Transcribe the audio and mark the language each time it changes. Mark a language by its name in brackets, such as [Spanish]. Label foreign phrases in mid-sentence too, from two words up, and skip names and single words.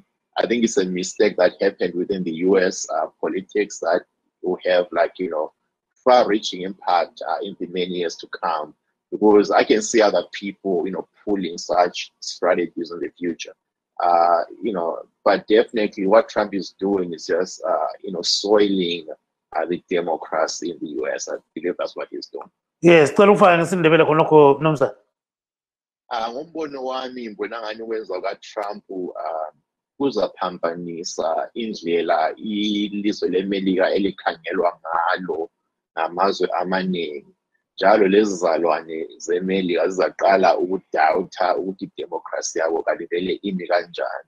[English] I think it's a mistake that happened within the U.S. Politics that will have far-reaching impact in the many years to come. Because I can see other people, pulling such strategies in the future. But definitely what Trump is doing is just, soiling the democracy in the U.S. I believe that's what he's doing. Yes, Nomsa. [North Ndebele] Ngombono wami ngibona ngani wenza kaTrump kuzaphambanisa indlela ilizwe leMelika elikhangelwa ngalo namazwe amaningi. Njalo lezi zalwane zeMelika zizaqala ukudawutha ukuthi idemocracy yabo kalivele imi kanjani.